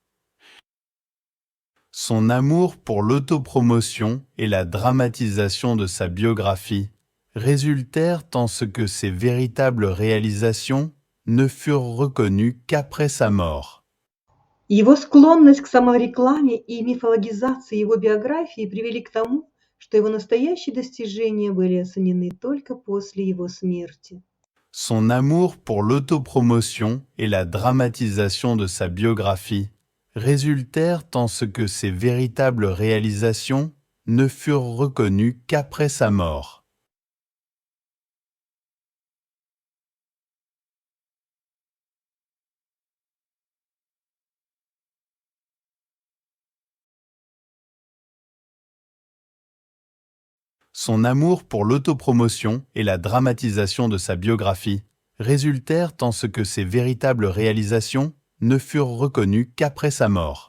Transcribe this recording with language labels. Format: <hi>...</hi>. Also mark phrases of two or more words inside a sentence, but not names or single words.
<fr>Son amour pour l'autopromotion et la dramatisation de sa biographie résultèrent en ce que ses véritables réalisations ne furent reconnues qu'après sa mort.</fr> <ru>Его склонность к саморекламе и мифологизации его биографии привели к тому, что его настоящие достижения были оценены только после его смерти.</ru> <fr>Son amour pour l'autopromotion et la dramatisation de sa biographie résultèrent en ce que ses véritables réalisations ne furent reconnues qu'après sa mort. Son amour pour l'autopromotion et la dramatisation de sa biographie résultèrent en ce que ses véritables réalisations ne furent reconnues qu'après sa mort.</fr>